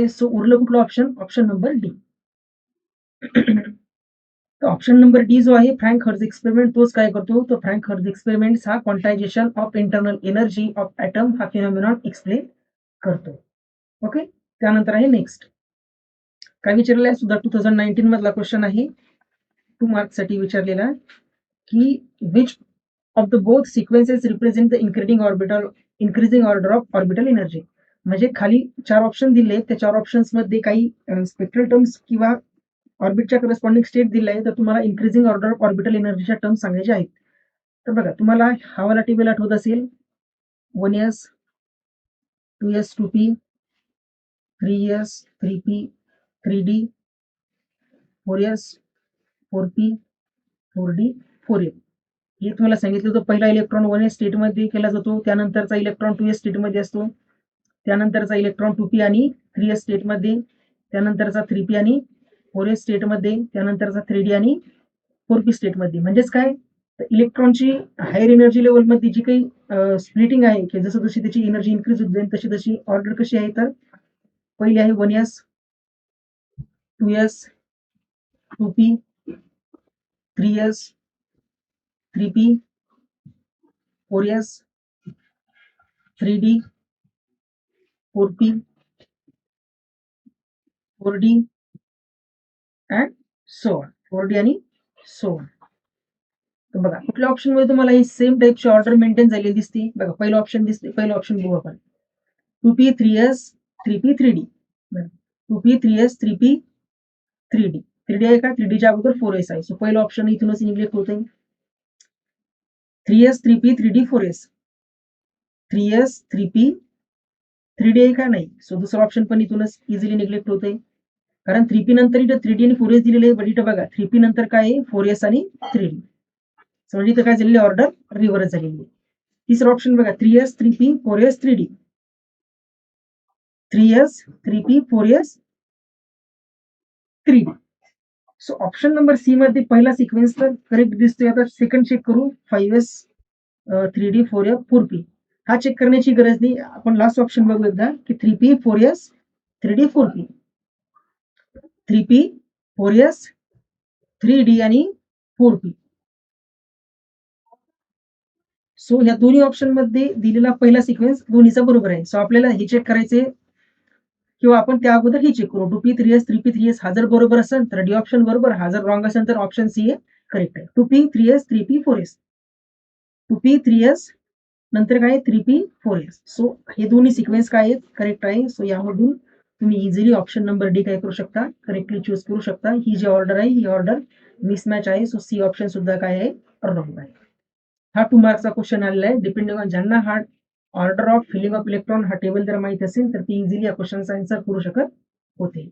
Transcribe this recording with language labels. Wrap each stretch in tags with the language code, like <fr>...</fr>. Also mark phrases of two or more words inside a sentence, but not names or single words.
<mr>सो उरलं कुठलं ऑप्शन,</mr> <en>option number D.</en> <mr>तर</mr> <en>option number D</en> <mr>जो आहे</mr> <en>Franck Hertz experiment,</en> <mr>तोच काय करतो, तो</mr> <en>Franck Hertz experiment</en> <mr>हा</mr> <en>quantization of internal energy of atom</en> <mr>हा</mr> <en>phenomenon explain</en> <mr>करतो. ओके, त्यानंतर आहे नेक्स्ट काय विचारलेलं आहे, सुद्धा 2019 मधला क्वेश्चन आहे, 2 मार्क्स साठी विचारलेला की</mr> <en>which of the both sequences represent the increasing order of orbital energy.</en> <mr>म्हणजे खाली 4 ऑप्शन दिले, त्या 4 ऑप्शन्स मध्ये काही</mr> <en>spectral terms</en> <mr>किंवा ऑर्बिटच्या</mr> <en>corresponding state</en> <mr>दिले आहे, तर तुम्हाला</mr> <en>increasing order of orbital energy terms</en> <mr>सांगायचे आहेत. तर बघा, तुम्हाला हा वाला टेबल आठवत असेल,</mr> <en>1s 2s 2p 3s 3p 3d 4s 4p 4d 4a.</en> <mr>हे तुम्हाला सांगितलं होतं, पहिला इलेक्ट्रॉन 1s स्टेटमध्ये केला जातो, त्यानंतरचा इलेक्ट्रॉन 2s स्टेटमध्ये असतो, त्यानंतरचा इलेक्ट्रॉन 2p आणि 3s स्टेटमध्ये, त्यानंतरचा 3p आणि 4s स्टेटमध्ये, त्यानंतरचा 3d आणि 4p स्टेटमध्ये. म्हणजेच काय, इलेक्ट्रॉनची</mr> <en>higher energy level</en> <mr>जी काही स्प्लिटिंग आहे, की जसं जशी त्याची एनर्जी इन्क्रीज होत जाईल तशी तशी ऑर्डर कशी आहे, तर पहिली आहे 1s</mr> <en>2s 2p 3s 3p 4s 3d 4p 4d अँड सो ऑन, 4d</en> <mr>आणि</mr> <en>सो ऑन.</en> <mr>तर बघा कुठल्या ऑप्शन मध्ये तुम्हाला ही सेम टाईपची ऑर्डर मेंटेन झालेली दिसते. बघा पहिलं ऑप्शन दिसते, पहिलं ऑप्शन बघू आपण,</mr> <en>2p 3s 3p 3d. 2p 3s 3p 3d.</en> <mr>3d आहे का, 3dच्या अगोदर 4s आहे, सो पहिलं ऑप्शन इथूनच निग्लेक्ट होते. 3s 3p 3d 4s 3s 3p 3d आहे का, नाही, सो दुसरं ऑप्शन पण इथूनच</mr> <en>easily neglect</en> <mr>होते, कारण 3p नंतर इथं 3d आणि 4s दिलेले आहे, बट इथं बघा 3p नंतर काय आहे, 4s आणि 3d. म्हणजे इथं काय झालेली ऑर्डर रिव्हर्स झालेली आहे. तिसरं ऑप्शन बघा,</mr> <en>3s 3p 4s 3d 3s 3p 4s 3d.</en> <mr>सो</mr> <en>option number C</en> <mr>मध्ये पहिला सिक्वेन्स तर करेक्ट दिसतोय. आता</mr> <en>second check</en> <mr>करू, 5s 3d 4f 4p. हा चेक करण्याची गरज नाही, आपण</mr> <en>last option</en> <mr>बघू एकदा, की 3p 4s 3d 4p 3p 4s 3d आणि 4p. सो या दोन्ही ऑप्शन मध्ये दिलेला पहिला सिक्वेन्स दोन्हीचा बरोबर आहे. सो आपल्याला हे चेक करायचे, किंवा आपण त्या अगोदर हे चेक करू, 2p 3s 3p 3s हा जर बरोबर असेल तर</mr> <en>D option</en> <mr>बरोबर, हा जर</mr> <en>wrong</en> <mr>तर</mr> <en>option C</en> <mr>हे करेक्ट आहे.</mr> <en>2p 3s 3p 4s 2p 3s नंतर काय 3p 4s.</en> <mr>सो हे दोन्ही सिक्वेन्स काय आहेत, करेक्ट आहे. सो यामधून तुम्ही इझिली</mr> <en>option number D</en> <mr>काय करू शकता,</mr> <en>correctly choose</en> <mr>करू शकता. ही जी ऑर्डर आहे ही ऑर्डर मिसमॅच आहे, सो</mr> <en>C option</en> <mr>सुद्धा काय आहे, रॉंग आहे. हा 2 मार्कचा क्वेश्चन आलेला आहे.</mr> <en>depending on</en> <mr>ज्यांना हा</mr> <en>order of filling of electron</en> <mr>हा टेबल जर माहित असेल तर ती इझिली या क्वेश्चनचा आन्सर करू शकत होते.</mr>